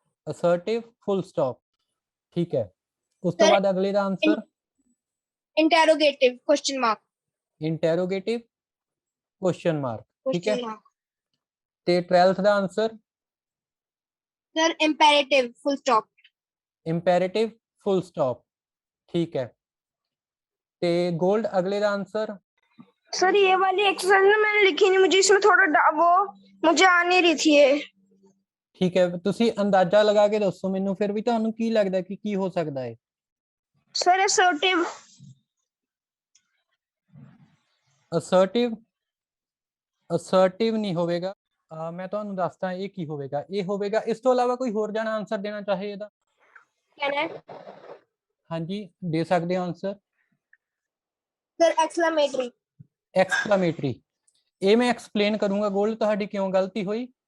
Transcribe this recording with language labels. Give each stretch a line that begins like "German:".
Punjabi: ਅਸਰਟਿਵ full stop. ਠੀਕ ਹੈ, ਉਸ ਤੋਂ
English: Sir,
Punjabi: ਬਾਅਦ ਅਗਲੇ ਦਾ answer?
English: Interrogative question mark.
Punjabi: Interrogative question mark. ਠੀਕ ਹੈ,
English: Question mark.
Punjabi: ਤੇ 12th ਦਾ answer?
English: Sir imperative full stop.
Punjabi: ਇੰਪੈरेटिव full stop. ठीक है, ते गोल्ड अगले का आंसर?
Hindi: सर ये वाली एक्सरसाइज ना मैंने लिखी नहीं, मुझे इसमें थोड़ा वो मुझे आ नहीं रही थी ये।
Punjabi: ठीक है, ਤੁਸੀਂ ਅੰਦਾਜ਼ਾ ਲਗਾ ਕੇ ਦੱਸੋ ਮੈਨੂੰ ਫਿਰ ਵੀ ਤੁਹਾਨੂੰ ਕੀ ਲੱਗਦਾ ਕਿ ਕੀ ਹੋ ਸਕਦਾ ਹੈ?
English: Sir assertive.
Punjabi: assertive, assertive नहीं होवेगा, ਮੈਂ ਤੁਹਾਨੂੰ ਦੱਸਦਾ ਇਹ ਕੀ ਹੋਵੇਗਾ। ਇਹ ਹੋਵੇਗਾ, ਇਸ ਤੋਂ ਇਲਾਵਾ ਕੋਈ ਹੋਰ ਜਾਣਾ ਆਨਸਰ ਦੇਣਾ ਚਾਹੇ ਇਹਦਾ?
English: Can I?
Punjabi: ਹਾਂਜੀ, ਦੇ ਸਕਦੇ ਹੋ ਆਨਸਰ।
English: Sir, exclamatory.
Punjabi: ਐਕਸਕਲਾਮੇਟਰੀ, ਇਹ ਮੈਂ ਐਕਸਪਲੇਨ ਕਰੂੰਗਾ ਗੋਲਡ ਤੁਹਾਡੀ ਕਿਉਂ ਗਲਤੀ ਹੋਈ।